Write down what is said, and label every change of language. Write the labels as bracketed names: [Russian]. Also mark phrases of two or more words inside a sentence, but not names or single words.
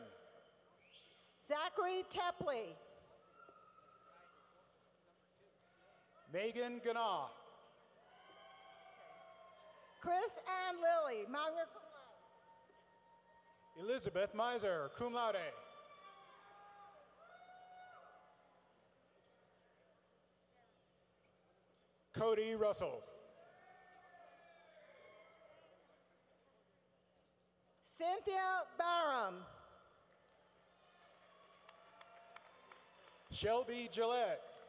[English] Zachary Tepley. Megan Ganaw. Chris Ann Lilly, [Latin] magna cum laude. [English] Elizabeth Miser, [Latin] cum laude. [English] Cody Russell. Cynthia Barham. Shelby Gillette.